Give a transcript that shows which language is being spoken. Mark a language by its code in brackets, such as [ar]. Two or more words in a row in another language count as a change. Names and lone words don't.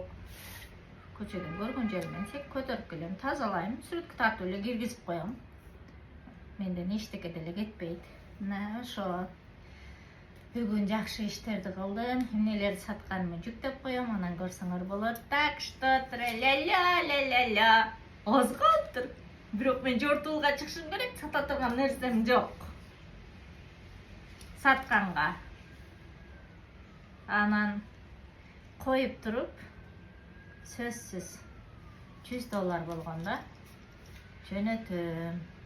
[ky] Көчөдөн көргөн жеримен көтөрүп келем, тазалайм, сүрөткө тартып эле киргизип коем. Менден эчтеке деле кетпейт. Мына ошо бүгүн жакшы иштерди кылдым, эмнелерди сатканымды жүктөп коем, анан көрсөңөр болот. [ru] Так что ля-ля-ля-ля-ля. [ky] Аз калыптыр. Бирок мен жортуылга чыгышым керек, сата турган нерсем жок. Сатканга. Анан коюп туруп, сөзсүз $100 болгондо жөнөтөм.